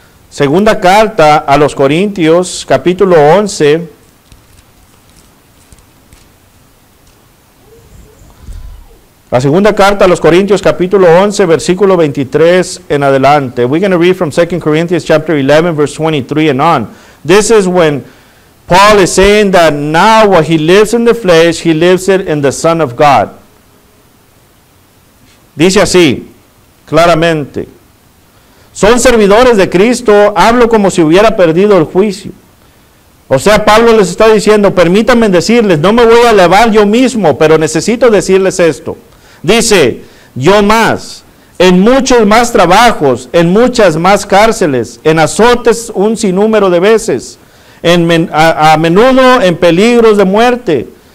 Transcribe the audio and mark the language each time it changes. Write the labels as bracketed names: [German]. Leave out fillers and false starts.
[Spanish] Segunda carta a los Corintios, capítulo 11. La segunda carta a los Corintios, capítulo 11, versículo 23 en adelante. [English] We're going to read from 2 Corinthians chapter 11, verse 23 and on. This is when Paul is saying that now what he lives in the flesh, he lives it in the Son of God. [Spanish] Dice así, claramente. Son servidores de Cristo, hablo como si hubiera perdido el juicio. O sea, Pablo les está diciendo, permítanme decirles, no me voy a elevar yo mismo, pero necesito decirles esto. Dice, yo más, en muchos más trabajos, en muchas más cárceles, en azotes un sinnúmero de veces, a menudo en peligros de muerte.